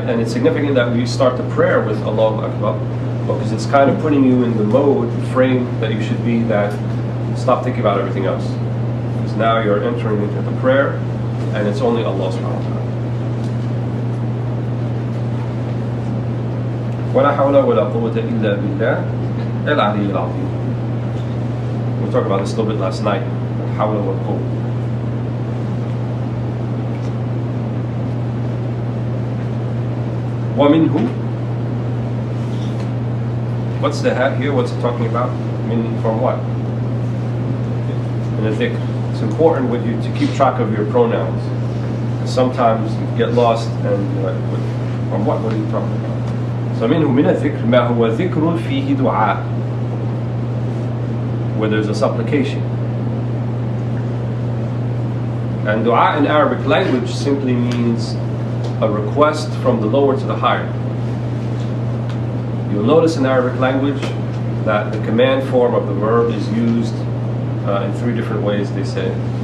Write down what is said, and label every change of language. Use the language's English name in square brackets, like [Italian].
[English] And it's significant that we start the prayer with Allahu Akbar, because it's kind of putting you in the mode, the frame that you should be, that stop thinking about everything else. Because now you're entering into the prayer, and it's only Allah subhanahu wa ta'ala. [Arabic] ولا حول ولا قوة إلا بالله العلي العظيم. [English] We talked about this a little bit last night. [Arabic] حول والقوة. ومنه. [English] What's the hat here? What's it talking about? From what? In the dhikr. It's important with you to keep track of your pronouns. sometimes you get lost and you're like, from what are you talking about? [Arabic] So منه من الذكر ما هو ذكر فيه دعاء, [English] where there's a supplication. And dua in Arabic language simply means a request from the lower to the higher. You'll notice in Arabic language that the command form of the verb is used in 3 different ways, they say.